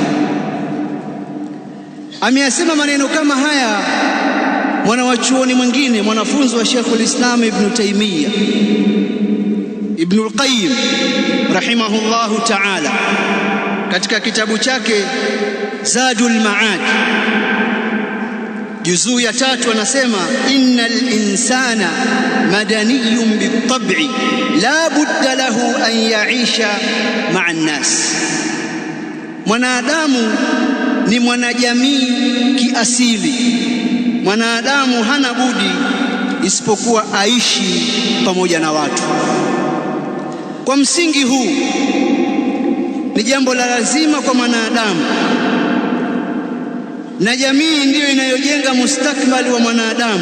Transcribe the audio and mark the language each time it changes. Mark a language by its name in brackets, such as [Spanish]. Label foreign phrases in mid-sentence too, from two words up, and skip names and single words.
[Swahili] Ameyasema maneno kama haya mwanawachuoni mwingine, mwanafunzi wa Sheikhul Islam Ibn Taymiyyah, Ibn al-Qayyim [Arabic] رحمه الله تعالى, [Swahili] katika kitabu chake Zadul Ma'ad juzuu ya 3 anasema [Arabic] إن الإنسان مدني بالطبع لا بد له أن يعيش مع الناس. [Swahili] Mwanadamu ni mwanajamii kiasili. Mwanadamu hana budi isipokuwa aishi pamoja na watu. Kwa msingi huu ni jambo la lazima kwa mwanadamu, na jamii ndiyo inayojenga mustakbali wa mwanadamu.